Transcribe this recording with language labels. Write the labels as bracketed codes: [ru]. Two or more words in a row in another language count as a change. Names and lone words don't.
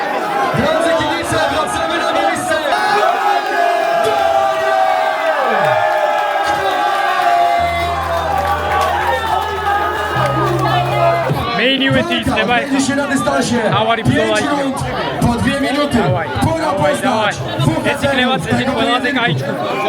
[en] Main event [ka] იწყება. ავარი ბრძოლა იქნება. [pl] Po 2 minuty. Pora poznać. [ka] ეს იქნება წესით ყველაზე კაი ჯგუფი.